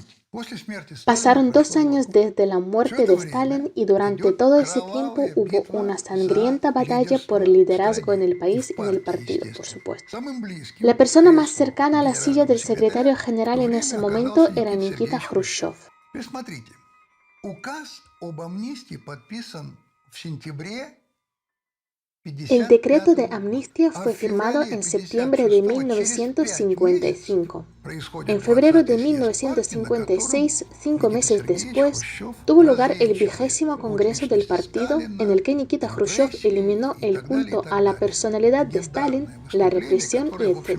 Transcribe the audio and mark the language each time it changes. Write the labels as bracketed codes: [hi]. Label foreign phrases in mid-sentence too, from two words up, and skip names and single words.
[es] Pasaron 2 años desde la muerte de Stalin y durante todo ese tiempo hubo una sangrienta batalla por el liderazgo en el país y en el partido, por supuesto. La persona más cercana a la silla del secretario general en ese momento era Nikita Khrushchev. [ru] Указ об амнистии подписан в сентябре [es] El decreto de amnistía fue firmado en septiembre de 1955. En febrero de 1956, 5 meses después, tuvo lugar el 20º Congreso del Partido, en el que Nikita Khrushchev eliminó el culto a la personalidad de Stalin, la represión y etc.